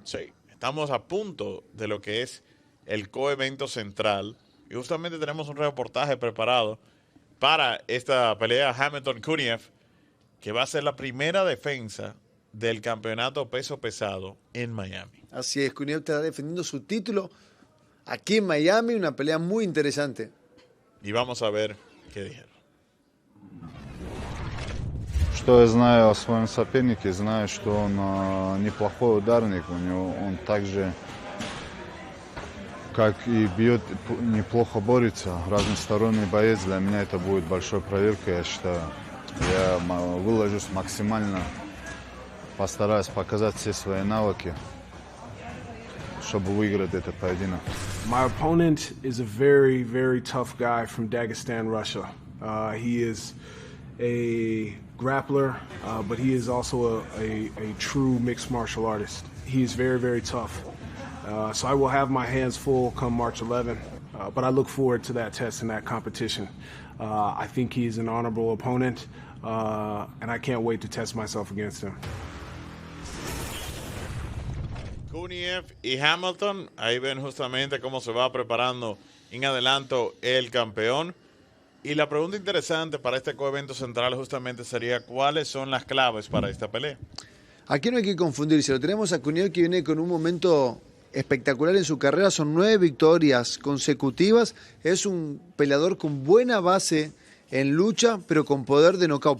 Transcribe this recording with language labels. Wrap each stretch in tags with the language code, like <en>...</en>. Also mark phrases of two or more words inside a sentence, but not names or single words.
<es>Sí, estamos a punto de lo que es el coevento central y justamente tenemos un reportaje preparado para esta pelea Hamilton-Kuniev, que va a ser la primera defensa del campeonato peso pesado en Miami. Así es, Kuniev está defendiendo su título aquí en Miami, una pelea muy interesante. Y vamos a ver qué dijeron.</es> <ru>Что я знаю о своем сопернике, знаю, что он неплохой ударник, он также, как и бьет, неплохо борется, разносторонний боец. Для меня это будет большой проверкой, я считаю. Я выложусь максимально, постараюсь показать все свои навыки, чтобы выиграть этот поединок.</ru> <en>My opponent is a very, very tough guy from Dagestan, Russia. He is a grappler, but he is also a true mixed martial artist. He is very, very tough. So I will have my hands full come March 11, but I look forward to that test and that competition. I think he is an honorable opponent, and I can't wait to test myself against him.</en> <es>Kuniev y Hamilton, ahí ven justamente cómo se va preparando en adelanto el campeón. Y la pregunta interesante para este coevento central justamente sería ¿cuáles son las claves para esta pelea? Aquí no hay que confundirse, lo tenemos a Kuniev que viene con un momento espectacular en su carrera, son 9 victorias consecutivas, es un peleador con buena base en lucha, pero con poder de nocaut.</es>